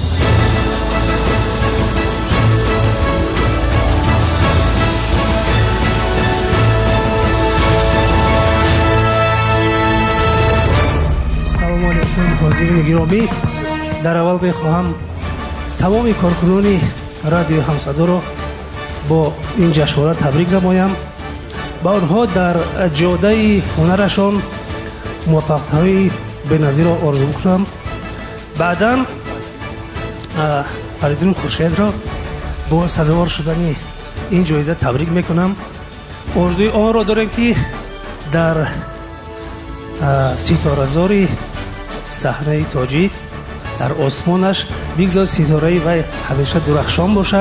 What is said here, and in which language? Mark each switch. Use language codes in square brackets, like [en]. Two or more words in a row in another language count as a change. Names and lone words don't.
[tg] салом алейкум ҳозирини гиромӣ. дар аввал бихоҳам тамоми кормандони радиои Ҳамсадоро бо ин ҷашнвора табрик намоям ба онҳо дар ҷодаи ҳунарашон муваффақиятҳои беназиро орзу мекунам. баъдан Фаридун Хуршедро бо сазовор шудани ин ҷоиза табрик мекунам. орзуи онро дорем ки дар ситоразори саҳнаи тоҷик дар осмонаш бигзор ситораи вай ҳамеша дурахшон бошад.